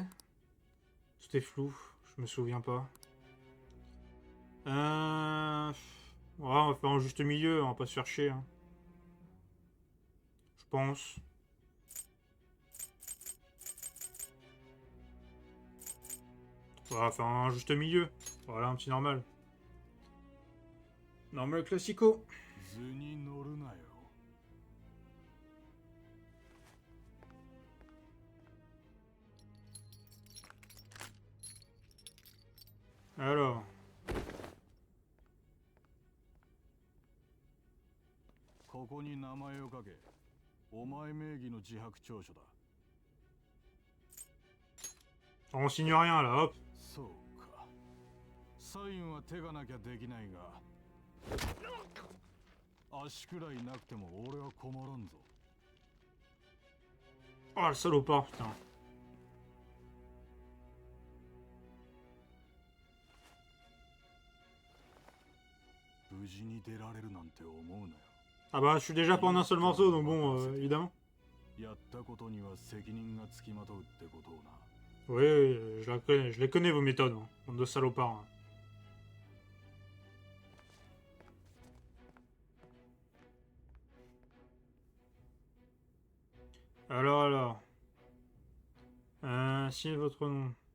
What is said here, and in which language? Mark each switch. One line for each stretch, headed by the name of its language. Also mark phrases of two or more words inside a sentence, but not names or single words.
French: Tout est flou, je me souviens pas. Ouais, on va faire un juste milieu, on va pas se faire chier. Hein. Je pense. On va faire un juste milieu. Voilà, un petit normal. Normal classico.
Japanese: 図に乗るなよ。
French: Alors.
Japanese: ここに名前を書け。お前名義の自白調書だ。
French: On signe rien là, hop.
Japanese: そうか。サインは手がなきゃできないが、足くらいなくても俺は困らんぞ。
French: Oh le salopard, putain.
Japanese: 無事に出られるなんて思うなよ。
French: Ah bah je suis déjà pas en un seul morceau, donc bon, évidemment.
Japanese: やったことには責任がつきまとうってことをな。
French: Oui, je les connais vos méthodes, hein, bande de salopards. Hein. Alors. Signez votre nom.